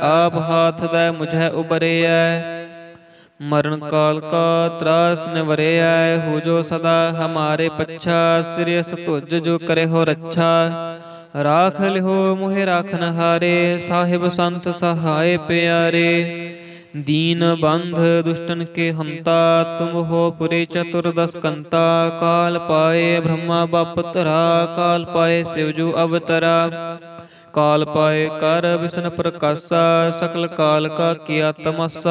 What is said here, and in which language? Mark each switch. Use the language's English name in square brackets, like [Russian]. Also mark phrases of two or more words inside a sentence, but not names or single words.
[Hindi] आप हाथ दै मुझै उबरिऐ मरन काल का तरास निवरिऐ। हो जो सदा हमारे पच्छा सिरिस तुज जो करे हो रच्छा। राख लिओ मोहि राखन हारे साहिब संत सहाए पिआरे। दीन बंध दुष्टन के हंता तुम हो पुरे चतुर्दश कंता। काल पाए ब्रह्मा बाप तरा काल पाए शिवजू अवतरा। काल पाए कर विष्णु प्रकाशा सकल काल का किया तमसा।